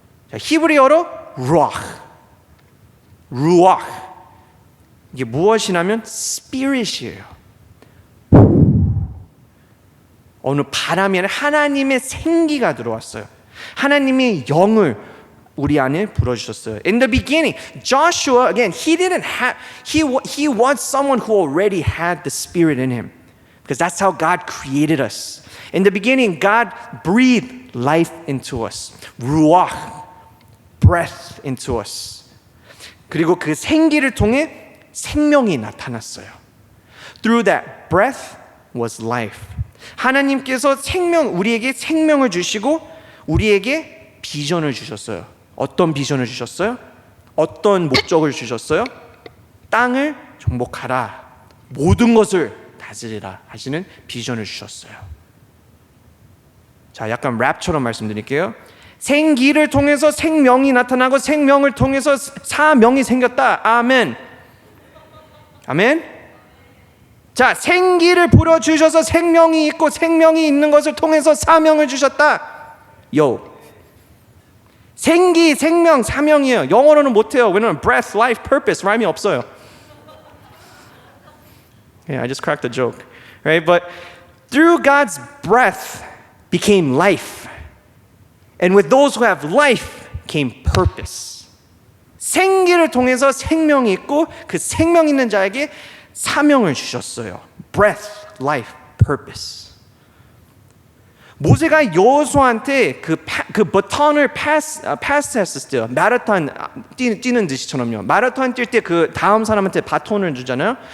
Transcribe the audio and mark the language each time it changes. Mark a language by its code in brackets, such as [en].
[ko] 자, 히브리어로 루ach. 이게 무엇이냐면 spirit이에요. 어느 바람이 아니라 하나님의 생기가 들어왔어요. 하나님의 영을 우리 안에 불어주셨어요. [en] In the beginning, Joshua, again, he was someone who already had the Spirit in him, because that's how God created us. In the beginning, God breathed life into us, ruach, breath into us. [ko] 그리고 그 생기를 통해 생명이 나타났어요. [en] Through that breath was life. [ko] 하나님께서 우리에게 생명을 주시고 우리에게 비전을 주셨어요. 어떤 비전을 주셨어요? 어떤 목적을 주셨어요? 땅을 정복하라, 모든 것을 다스리라 하시는 비전을 주셨어요. 자, 약간 랩처럼 말씀드릴게요. 생기를 통해서 생명이 나타나고 생명을 통해서 사명이 생겼다. 아멘. 아멘. 자, 생기를 불어주셔서 생명이 있고 생명이 있는 것을 통해서 사명을 주셨다. 생기, 생명, 사명이에요. 영어로는 못해요. 왜냐면 [en] breath, life, purpose [ko] 라임이 없어요. [en] Yeah, I just cracked a joke, right? But through God's breath became life, and with those who have life came purpose. [ko] 생기를 통해서 생명이 있고 그 생명 있는 자에게 사명을 주셨어요. [en] Breath, life, purpose. [ko] 모세가 여호수아한테 그 버튼을 패스했을 때요. 마라톤 뛰는 듯이처럼요. 마라톤 뛸 때 그 다음 사람한테 바톤을 주잖아요.